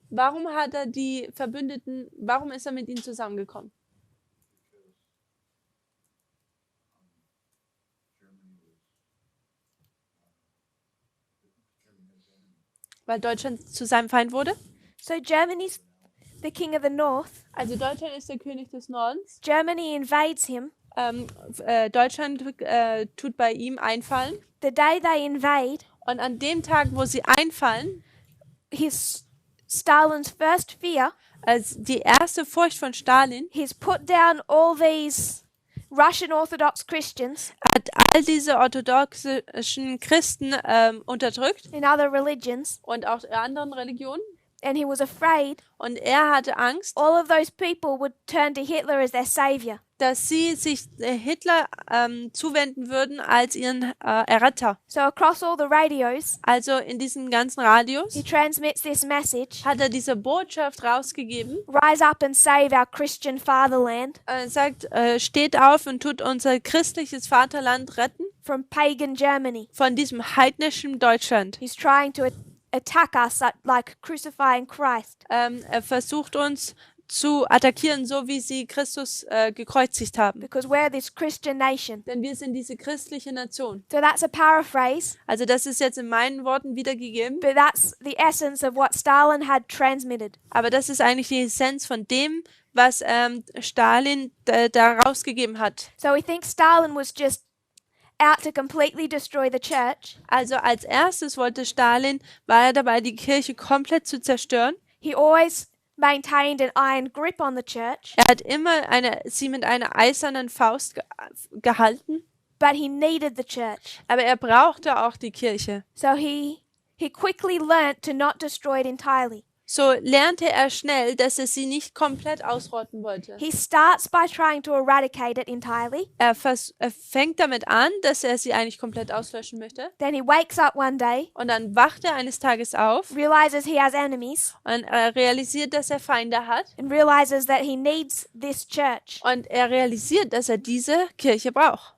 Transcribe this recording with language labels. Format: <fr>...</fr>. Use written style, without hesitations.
<de>Warum hat er die Verbündeten, warum ist er mit ihnen zusammengekommen? Weil Deutschland zu seinem Feind wurde?</de> <en>So Germany's the king of the north.</en> <de>Also Deutschland ist der König des Nordens.</de> <en>Germany invades him.</en> <de>Deutschland tut bei ihm einfallen.</de> <en>The day they invade,</en> <de>Und an dem Tag, wo sie einfallen,</de> <en>Stalin's first fear,</en> <de>als die erste Furcht von Stalin,</de> <en>he's put down all these Russian Orthodox Christians</en> <de>hat all diese orthodoxischen Christen unterdrückt</de> <en>in other religions,</en> <de>und auch anderen Religionen.</de> <en>And he was afraid</en> <de>Und er hatte Angst,</de> <en>all of those people would turn to Hitler as their savior.</en> <de>dass sie sich Hitler zuwenden würden als ihren Erretter.</de> <en>So across all the radios,</en> <de>Also in diesen ganzen Radios</de> <en>he transmits this message:</en> <de>hat er diese Botschaft rausgegeben.</de> <en>rise up and save our Christian fatherland</en> <de>Er sagt, steht auf und tut unser christliches Vaterland retten</de> <en>from pagan Germany.</en> <de>von diesem heidnischen Deutschland.</de> <en>He's trying to attack us like crucifying Christ.</en> <de>Er versucht uns zu attackieren, so wie sie Christus gekreuzigt haben.</de> <en>Because we're this Christian nation.</en> <de>Denn wir sind diese christliche Nation.</de> <en>So that's a paraphrase,</en> <de>Also das ist jetzt in meinen Worten wiedergegeben,</de> <en>but that's the essence of what Stalin had transmitted.</en> <de>aber das ist eigentlich die Essenz von dem, was Stalin da rausgegeben hat.</de> <en>So we think Stalin was just out to completely destroy the church.</en> <de>Also als erstes war er dabei, die Kirche komplett zu zerstören.</de> <en>He always maintained an iron grip on the church,</en> <de>Er hat immer sie mit einer eisernen Faust gehalten,</de> <en>but he needed the church.</en> <de>aber er brauchte auch die Kirche.</de> <en>So he quickly learnt to not destroy it entirely.</en> <de>So lernte er schnell, dass er sie nicht komplett ausrotten wollte.</de> <en>He starts by trying to eradicate it entirely.</en> <de>Er fängt damit an, dass er sie eigentlich komplett auslöschen möchte.</de> <en>Then he wakes up one day,</en> <de>Und dann wacht er eines Tages auf</de> <en>realizes he has enemies,</en> <de>und er realisiert, dass er Feinde hat.</de> <en>and realizes that he needs this church</en> <de>Und er realisiert, dass er diese Kirche braucht,</de>